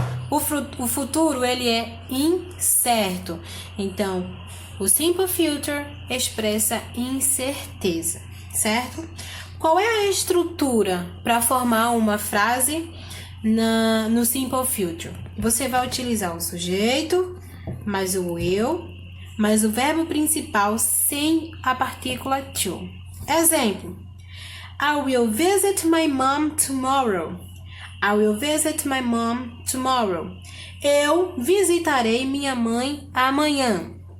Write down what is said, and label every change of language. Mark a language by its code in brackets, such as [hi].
[pt] O futuro ele é incerto, então o simple future expressa incerteza, certo? Qual é a estrutura para formar uma frase no simple future? Você vai utilizar o sujeito, mais o will, mas o verbo principal sem a partícula to. Exemplo: [en] I will visit my mom tomorrow. I will visit my mom tomorrow. [pt] Eu visitarei minha mãe amanhã.